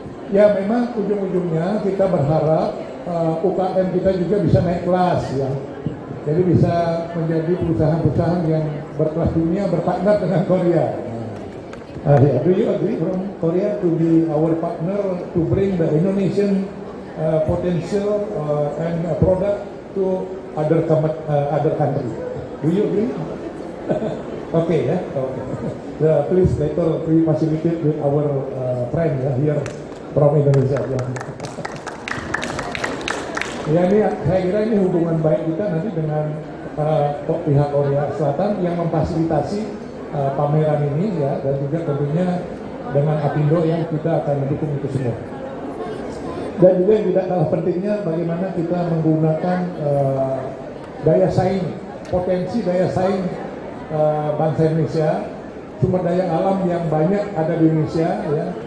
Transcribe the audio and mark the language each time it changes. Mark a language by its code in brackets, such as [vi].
[id] Ya memang ujung-ujungnya kita berharap UKM kita juga bisa naik kelas ya. Jadi bisa menjadi perusahaan-perusahaan yang berkelas dunia berpartner dengan Korea. [en] Yeah, do you agree from Korea to be our partner to bring the Indonesian potential and product to other country? Do you agree? Okay, yeah. Okay. Please later we facilitate with our friend here from Indonesia. [id] Ya ini saya kira ini hubungan baik kita nanti dengan pihak Korea Selatan yang memfasilitasi pameran ini ya, dan juga tentunya dengan Apindo yang kita akan mendukung itu semua. Dan juga yang tidak kalah pentingnya bagaimana kita menggunakan daya saing, potensi daya saing bangsa Indonesia, sumber daya alam yang banyak ada di Indonesia ya.